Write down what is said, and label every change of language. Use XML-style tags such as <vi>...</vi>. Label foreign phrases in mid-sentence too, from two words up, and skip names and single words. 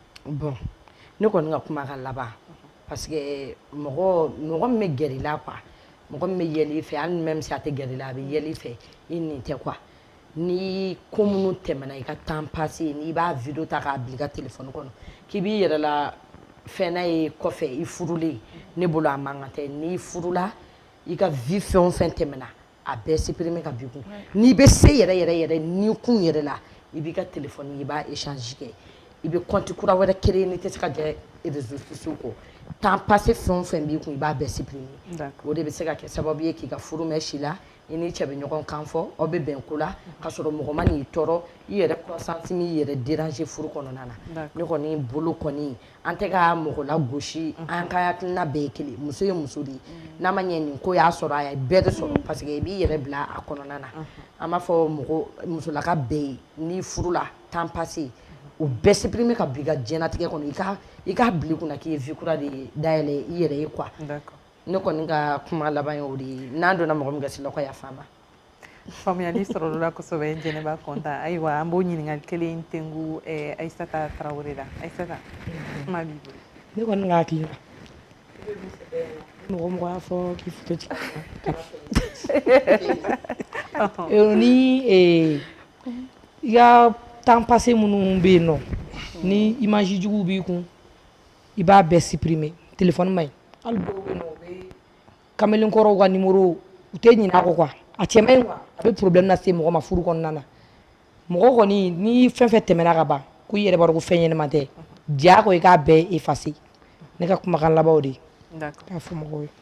<bm>Bon ne kɔni ka kumakan laban</bm> <fr>parce que</fr> <bm>mɔgɔ min bɛ gɛrɛ i la quoi. Mɔgɔ min bɛ yɛlɛ i fɛ hali</bm> <fr>même si</fr> <bm>a tɛ gɛrɛ i la a bɛ yɛlɛ i fɛ i nin tɛ quoi ni ko minnu tɛmɛna i ka</bm> <fr>temps passé</fr> <bm>n'i b'a video ta k'a bila i ka téléphone kɔnɔ k'i b'i yɛrɛ la fɛn n'a ye kɔfɛ i furulen ne bolo a man kan tɛ n'i furula i ka vie fɛn o fɛn tɛmɛna a bɛɛ supprimer ka b'i kun n'i bɛ se yɛrɛ n'i kun yɛrɛ la i b'i ka téléphone i b'a échange kɛ i bɛ compte kura wɛrɛ créer n'i tɛ se ka jɛ</bm> <fr>réseaux sociaux</fr> <bm>kɔ.</bm> <fr>Temps passé</fr> <bm>fɛn o fɛn b'i kun i b'a bɛɛ supprimer o de bɛ se ka kɛ sababu ye k'i ka furu mɛn si la i ni cɛ bɛ ɲɔgɔn kan fɔ aw bɛ bɛn ko la ka sɔrɔ mɔgɔ ma n'i tɔɔrɔ i yɛrɛ conscience m'i yɛrɛ déranger furu kɔnɔna na ne kɔni bolo kɔni an tɛ ka mɔgɔ lagosi an ka hakilina bɛɛ ye kelen muso ye muso de ye n'a ma ɲɛ nin ko y'a sɔrɔ a ye bɛɛ de sɔrɔ</bm> <fr>parce que</fr> <bm>i b'i yɛrɛ bila a kɔnɔna na an b'a fɔ mɔgɔ musolaka bɛɛ ye n'i furu la</bm> <fr>temps passé</fr> <bm>o bɛɛ supprimer ka b'i ka diɲɛlatigɛ kɔnɔ i k'a bila i kunna k'i ye vie kura de dayɛlɛ i yɛrɛ ye quoi ne kɔni ka kuma laban ye o de ye n'an donna mɔgɔ min gasi la ko yafa n ma. Faamuyali sɔrɔla la kosɛbɛ Jɛnɛba Kɔnta ayiwa an b'o ɲininkali kelen tengu Aissata Traoré la Aissata kuma b'i bolo. Ne kɔni ka hakili la mɔgɔ y'a fɔ k'i foto ci ni i ka</bm> <fr>temps passé</fr> <bm>minnu bɛ yen nɔ ni image jugu b'i kun i b'a bɛɛ supprimer téléphone ma ɲi hali dɔw bɛ yen nɔ u bɛ kamalenkɔrɔw ka numéro u tɛ ɲinɛ a kɔ quoi a cɛ man ɲi quoi a bɛ problème lase mɔgɔ ma furu kɔnɔna na mɔgɔ kɔni ni fɛn fɛn tɛmɛna ka ban ko i yɛrɛ b'a dɔn ko fɛn ɲɛnama tɛ diya ko i k'a bɛɛ effacer ne ka kumakan laban o de ye k'a fɔ mɔgɔw ye.</bm>